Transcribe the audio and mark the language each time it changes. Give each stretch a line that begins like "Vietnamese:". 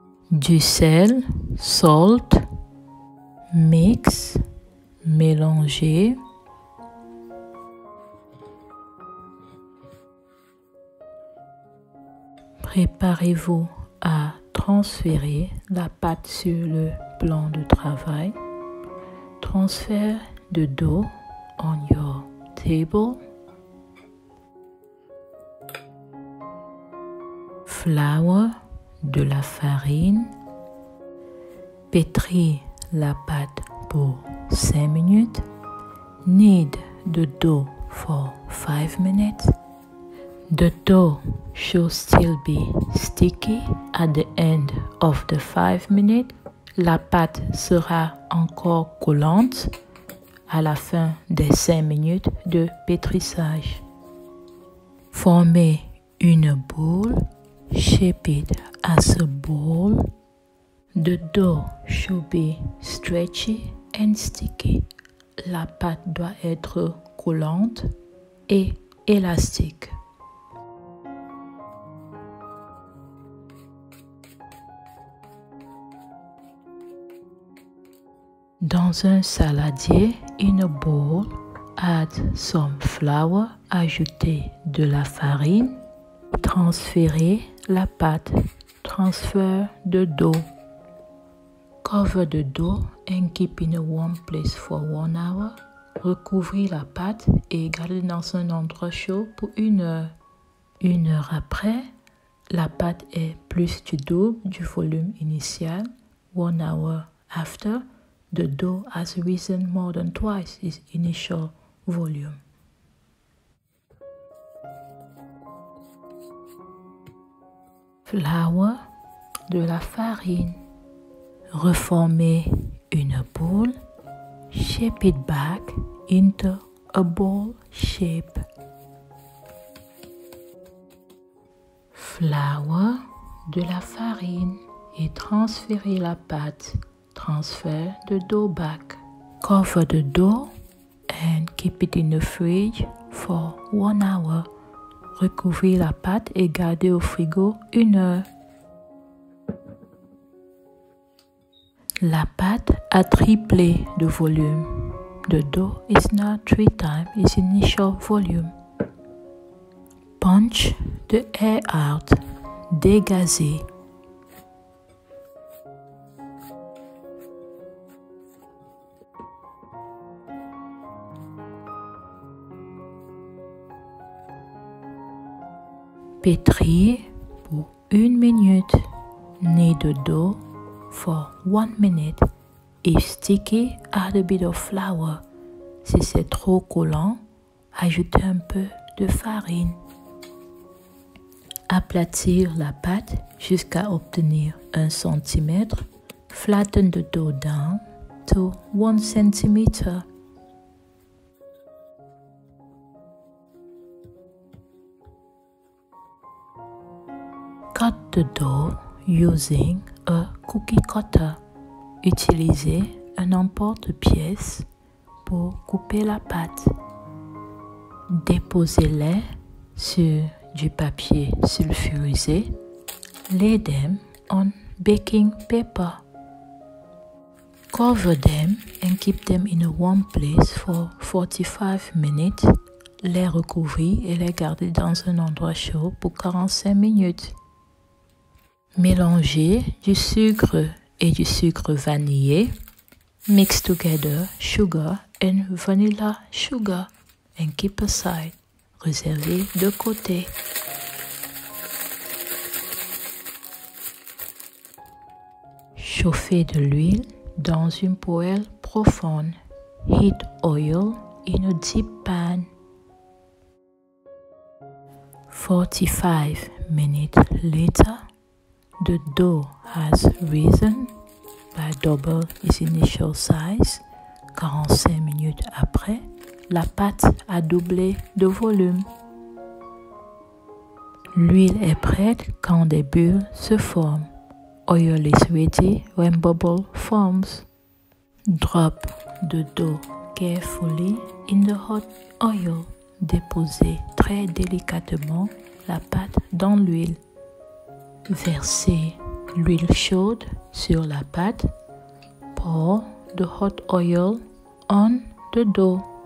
French: Du sel,
English: salt. Mix,
French: mélanger. Préparez-vous à transférer la pâte sur le plan de travail.
English: Transfert the dough on your table. Flour,
French: de la farine. Pétrir la pâte pour 5 minutes.
English: Knead the dough for 5 minutes. The dough should still be sticky at the end of the 5 minutes.
French: La pâte sera encore collante à la fin des 5 minutes de pétrissage. Formez une boule.
English: Shape it as a ball. The dough should be stretchy and sticky.
French: La pâte doit être collante et élastique. Dans un saladier,
English: in a bowl, add some flour,
French: ajoutez de la farine, transférez la pâte,
English: transfer the dough. Cover the dough and keep in a warm place for 1 hour.
French: Recouvrez la pâte et gardez dans un endroit chaud pour 1 heure. 1 heure après, la pâte est plus du double du volume initial.
English: 1 hour after, the dough has risen more than twice its initial volume. Flour,
French: de la farine. Reformez une boule.
English: Shape it back into a ball shape. Flour,
French: de la farine et transférez la pâte.
English: Transfer the dough back. Cover the dough and keep it in the fridge for 1 hour.
French: Recouvrir la pâte et garder au frigo 1 heure. La pâte a triplé de volume.
English: The dough is now 3 times its initial volume. Punch the air out.
French: Dégazer. Pétrir pour 1 minute.
English: Knead the dough for 1 minute. If sticky, add a bit of flour.
French: Si c'est trop collant, ajoutez un peu de farine. Aplatir la pâte jusqu'à obtenir 1 cm.
English: Flatten the dough down to 1 cm. Cut the dough using a cookie cutter.
French: Utilisez un emporte-pièce pour couper la pâte. Déposez-les sur du papier sulfurisé.
English: Lay them on baking paper. Cover them and keep them in a warm place for 45 minutes.
French: Les recouvrir et les garder dans un endroit chaud pour 45 minutes. Mélangez du sucre et du sucre vanillé.
English: Mix together sugar and vanilla sugar and keep aside.
French: Réservez de côté. Chauffez de l'huile dans une poêle profonde.
English: Heat oil in a deep pan. 45 minutes later, the dough has risen by double its initial size.
French: 45 minutes après, la pâte a doublé de volume. L'huile est prête quand des bulles se forment.
English: Oil is ready when bubble forms. Drop the dough carefully in the hot oil.
French: Déposez très délicatement la pâte dans l'huile. Versez l'huile chaude sur la pâte.
English: Pour the hot oil on the dough.